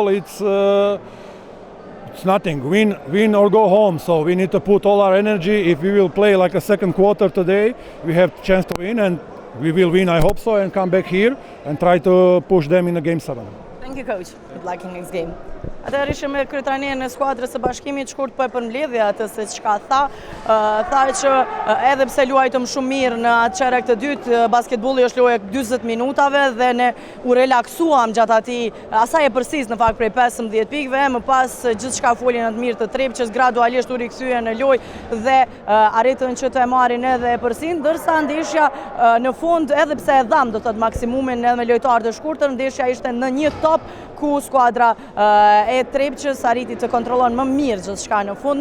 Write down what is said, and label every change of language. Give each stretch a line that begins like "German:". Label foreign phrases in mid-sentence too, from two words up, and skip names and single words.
English: It's nothing. Win or go home. So we need to put all our energy. If we will play like a second quarter today, we have a chance to win, and we will win. I hope so, and come back here and try to push them in the game 7. Thank you, coach. Good luck in next game.
Albanian: Atëherë ishim me kryetrajnerin e skuadrës së Bashkimit, shkurt po e përmbledhja atë se çka tha. Tha që edhe pse luajtëm shumë mirë në atë çerek të dytë, basketbolli është lojë 40 minutave dhe ne u relaksuam gjatë asaj e përsis në fakt prej 15 pikëve, më pas gjithçka folin në të mirë të Trepçës, gradualisht u rikthyen në lojë dhe arritën që të e marrin edhe e përsin, ndërsa ndeshja në fund edhe pse e dham do të thotë maksimumin edhe me lojtarë të shkurtër, ndeshja ishte në një top ku skuadra e Trepçës arriti të kontrollon më mirë gjithçka në fund.